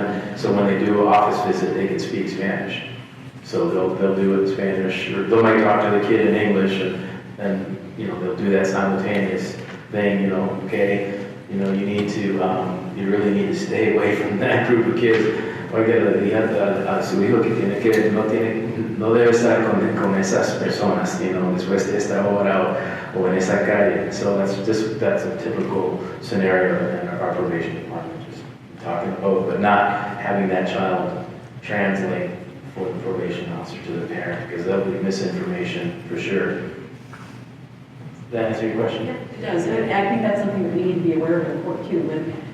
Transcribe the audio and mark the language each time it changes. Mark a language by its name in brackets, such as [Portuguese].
[English] And so when they do an office visit, they can speak Spanish. So they'll do it in Spanish, or they might talk to the kid in English, and they'll do that simultaneous thing, okay, you really need to stay away from that group of kids. [Spanish] Oiga, le dije a su hijo que no debe estar con esas personas, después de esta hora o en esa calle. [English] So that's a typical scenario in our probation department, just talking about, but not having that child translate for the probation officer to the parent, because that'll be misinformation for sure. Does that answer your question? It does, and I think that's something that we need to be aware of in court too.